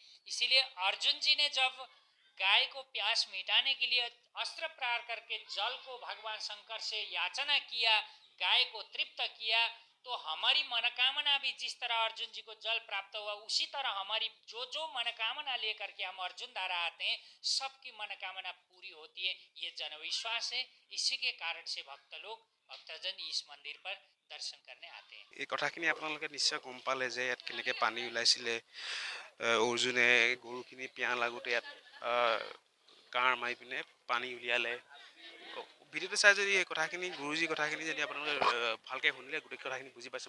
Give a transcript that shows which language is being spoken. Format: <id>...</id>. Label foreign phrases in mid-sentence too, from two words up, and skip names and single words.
<hi>इसीलिए अर्जुन जी ने जब गाय को प्यास मिटाने के लिए अस्त्र प्रहार करके जल को भगवान शंकर से याचना किया, गाय को तृप्त किया, तो हमारी मनोकामना भी जिस तरह अर्जुन जी को जल प्राप्त हुआ, उसी तरह हमारी जो मनोकामना लेकर के हम अर्जुन धारा आते हैं, सबकी मनोकामना पूरी होती है। ये जनविश्वास है। इसी के कारण से भक्तजन इस मंदिर पर दर्शन करने आते हैं।</hi> <as>এই কথাখিনি আপোনালোকে নিশ্চয় গম পালে যে ইয়াত কেনেকৈ পানী ওলাইছিলে। অৰ্জুনে গৰুখিনি পিয়াহ লাগোঁতে ইয়াত কাঁড় মাৰি পিনে পানী উলিয়ালে। ভিডিঅ'টো চাই যদি এই কথাখিনি, গুৰুজীৰ কথাখিনি যদি আপোনালোকে ভালকৈ শুনিলে গোটেই কথাখিনি বুজি পাইছে।</as>